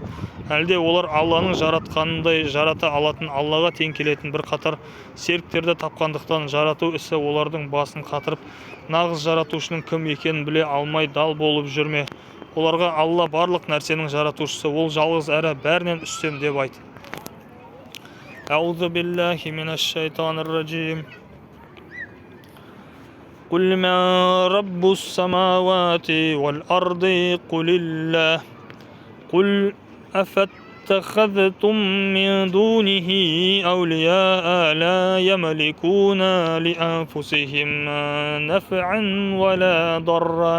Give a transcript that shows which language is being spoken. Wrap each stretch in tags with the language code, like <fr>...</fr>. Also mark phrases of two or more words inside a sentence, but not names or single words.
<kk>Әлде олар Алланың жаратқанындай жарата алатын, Аллаға тең келетін бір қатар серіктерді тапқандықтан жарату ісі олардың басын қатырып, нағыз жаратушының кім екенін біле алмай дал болып жүрме. Оларға Алла барлық нәрсенің жаратушысы, ол жалғыз әрі бәрінен үстем деп айт.</kk> <ar>أعوذ بالله من الشيطان الرجيم. قل من رب السماوات والأرض قل الله. قل أفاتخذتم من دونه أولياء لا يملكون لأنفسهم نفعا ولا ضرا.</ar>